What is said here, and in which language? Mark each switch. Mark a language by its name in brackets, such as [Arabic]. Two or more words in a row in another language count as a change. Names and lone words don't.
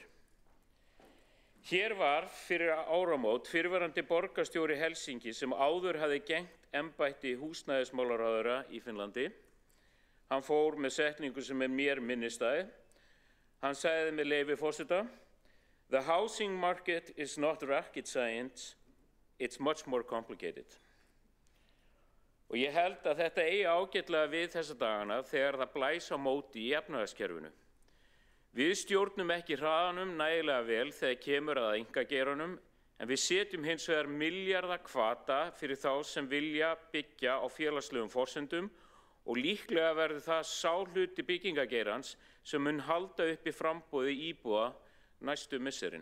[Icelandic] Hér var fyrir áramót fyrrverandi borgarstjóri Helsinki sem áður hafði gegnt embætti húsnæðismálaráðherra í Finnlandi. Hann fór með setningu sem mér minnisstæð. Hann sagði með leyfi forseta: [English] "The housing market is not rocket science, it's much more complicated." [Icelandic] Og ég held að þetta ágætlega við þessa dagana þegar það blæs á móti í efnahagskerfinu. Við stjórnum ekki hraðanum nægilega vel þegar kemur að einkageiranum, en við setjum hins vegar milljarða hvata fyrir þá sem vilja byggja á félagslegum forsendum og líklega verður það sá hluti byggingageirans sem mun halda uppi framboði íbúða næstu misserin.